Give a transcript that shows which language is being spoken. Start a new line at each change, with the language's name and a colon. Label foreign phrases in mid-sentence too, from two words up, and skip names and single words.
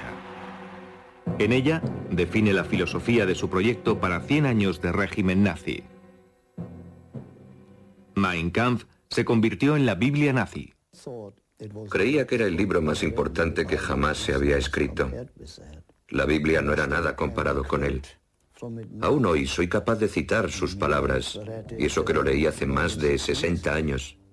Spanish: En ella define la filosofía de su proyecto para 100 años de régimen nazi. Mein Kampf se convirtió en la Biblia nazi. Creía que era el libro más importante que jamás se había escrito. La Biblia no era nada comparado con él. Aún hoy soy capaz de citar sus palabras, y eso que lo leí hace más de 60 años.